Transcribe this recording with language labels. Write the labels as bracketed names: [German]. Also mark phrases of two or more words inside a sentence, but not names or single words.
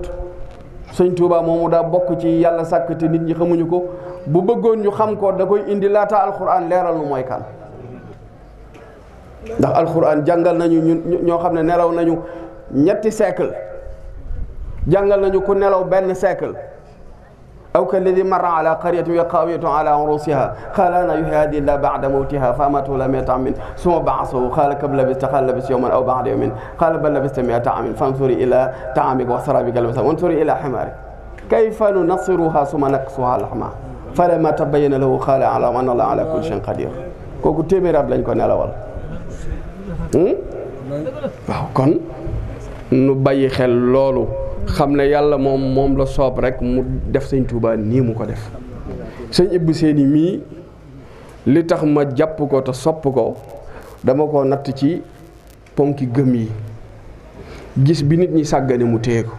[Wolof] Sëñ Tuubaa moomu daa bokk ci yàlla sàkk te nit ñi xamuñu ko. bu bëggoon ñu xam ko da koy indi laata alxuraan leeral nu mooy kan. ndax alxuraan jàngal nañu ñoo xam ne nelaw nañu ñetti siècle, jàngal nañu ku nelaw benn siècle, [Arabic] أو كالذي مر على قرية وهي خاوية على عروشها قال أنى يحيي هذه الله بعد موتها فأماته الله مائة عام ثم بعثه قال كم لبثت قال لبثت يوما أو بعض يوم قال بل لبثت مائة عام فانظر إلى طعامك وشرابك وانظر إلى حمارك كيف ننشزها ثم نكسوها لحما فلما تبين له قال أعلم أن الله على كل شيء قدير [Wolof] kooku téeméeri at lañ ko nelawal. waaw kon nu bàyyi xel loolu xam ne yàlla moom la soob rek mu def sëñ Tuubaa nii mu ko def. sëñ Ibbu Seeni mii li tax ma jàpp ko te sopp ko dama ko natt ci ponki gëm yi gis bi nit ñi sàggane mu téye ko.